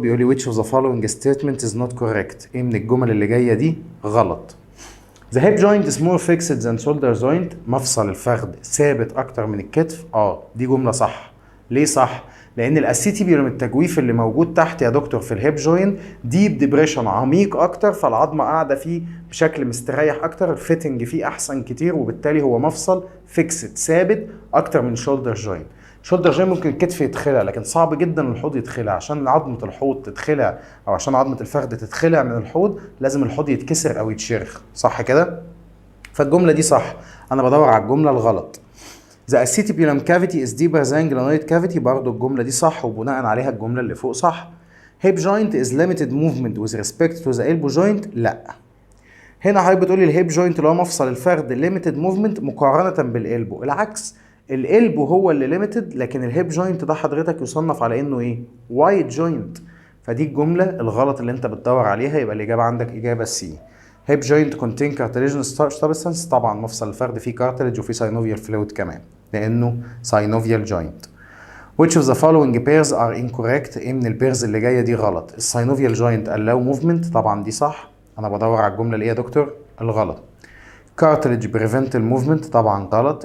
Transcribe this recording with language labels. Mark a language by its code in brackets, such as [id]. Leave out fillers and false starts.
[ar] بيقول لي [en] which of the following statement is not correct؟ [ar] ايه من الجمل اللي جايه دي غلط؟ [en] The hip joint is more fixed than shoulder joint. [ar] مفصل الفخذ ثابت اكتر من الكتف. دي جمله صح. ليه صح؟ لان الاسيتيبيولم التجويف اللي موجود تحت يا دكتور في الهيب جوينت ديب ديبريشن عميق اكتر، فالعظمه قاعده فيه بشكل مستريح اكتر، الفيتنج فيه احسن كتير، وبالتالي هو مفصل فيكسد ثابت اكتر من شولدر جوينت. شولدر جوينت ممكن الكتف يتخلع، لكن صعب جدا الحوض يتخلع. عشان عظمه الحوض تتخلع او عشان عظمه الفخذ تتخلع من الحوض لازم الحوض يتكسر او يتشرخ، صح كده؟ فالجمله دي صح. انا بدور على الجمله الغلط. [en] The acetibulum cavity is deeper than glenoid cavity. [ar] برضو الجمله دي صح، وبناء عليها الجمله اللي فوق صح. [en] hip joint is limited movement with respect to the elbow joint. [ar] لا، هنا حضرتك بتقولي الهيب جوينت اللي هو مفصل الفخذ limited movement مقارنه بالالبو. العكس، الالبو هو اللي ليميتد، لكن الهيب جوينت ده حضرتك يصنف على انه ايه؟ وايد جوينت. فدي الجمله الغلط اللي انت بتدور عليها، يبقى الاجابه عندك اجابه سي. [en] Hip joint contain cartilaginous substance. [ar] طبعا مفصل الفخذ فيه كارتلج وفيه synovial fluid كمان لانه synovial joint. [en] which of the following pairs are incorrect؟ [ar] ايه من البيرز اللي جايه دي غلط؟ الساينوفيال جوينت allow movement، طبعا دي صح. انا بدور على الجمله اللي ايه يا دكتور؟ الغلط. كارتلج بريفنت الموفمنت، طبعا غلط.